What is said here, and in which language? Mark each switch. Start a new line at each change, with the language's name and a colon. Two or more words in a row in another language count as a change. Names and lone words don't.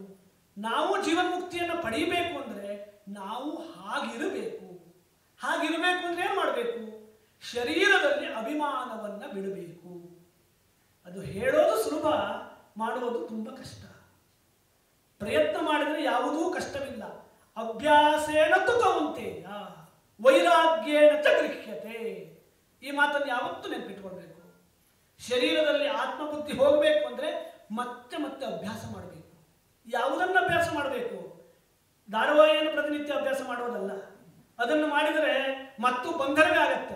Kannada: ನಾವು ಜೀವನ್ಮುಕ್ತಿಯನ್ನು ಪಡೀಬೇಕು ಅಂದರೆ ನಾವು ಹಾಗಿರಬೇಕು. ಹಾಗಿರಬೇಕು ಅಂದರೆ ಏನು ಮಾಡಬೇಕು? ಶರೀರದಲ್ಲಿ ಅಭಿಮಾನವನ್ನು ಬಿಡಬೇಕು. ಅದು ಹೇಳೋದು ಸುಲಭ, ಮಾಡೋದು ತುಂಬ ಕಷ್ಟ. ಪ್ರಯತ್ನ ಮಾಡಿದರೆ ಯಾವುದೂ ಕಷ್ಟವಿಲ್ಲ.
Sanskrit: ಅಭ್ಯಾಸೇನ ತು ಕೌಂತೆಯ ವೈರಾಗ್ಯೇನ ಚ ಗೃಹ್ಯತೆ.
Kannada: ಈ ಮಾತನ್ನು ಯಾವತ್ತೂ ನೆನಪಿಟ್ಕೊಳ್ಬೇಕು. ಶರೀರದಲ್ಲಿ ಆತ್ಮಬುದ್ಧಿ ಹೋಗಬೇಕು ಅಂದರೆ ಮತ್ತೆ ಮತ್ತೆ ಅಭ್ಯಾಸ ಮಾಡಬೇಕು. ಯಾವುದನ್ನು ಅಭ್ಯಾಸ ಮಾಡಬೇಕು? ಧಾರಾವಾಹಿಯನ್ನು ಪ್ರತಿನಿತ್ಯ ಅಭ್ಯಾಸ ಮಾಡೋದಲ್ಲ. ಅದನ್ನು ಮಾಡಿದರೆ ಮತ್ತು ಬಂಧನವೇ ಆಗತ್ತೆ.